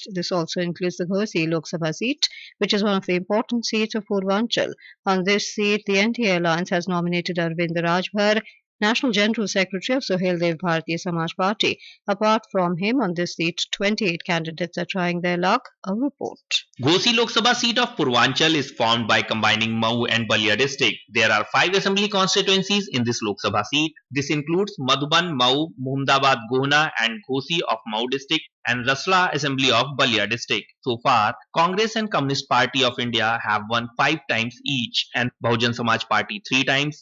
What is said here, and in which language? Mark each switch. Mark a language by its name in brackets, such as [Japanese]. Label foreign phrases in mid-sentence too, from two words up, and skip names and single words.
[English] This also includes the Ghosi Lok Sabha seat, which is one of the important seats of Purvanchal. On this seat, the NDA alliance has nominated Arvind Rajbhar, National General Secretary of Suheldev Bharatiya Samaj Party. Apart from him, on this seat, 28 candidates are trying their luck. A report. Ghosi Lok Sabha seat of Purvanchal is formed by combining Mau and Balia district. There are 5 assembly constituencies in this Lok Sabha seat. This includes Madhuban, Mau, Muhammadabad, Gona and Ghosi of Mau district and Rasla assembly of Balia district. So far, Congress and Communist Party of India have won 5 times each and Bahujan Samaj Party 3 times.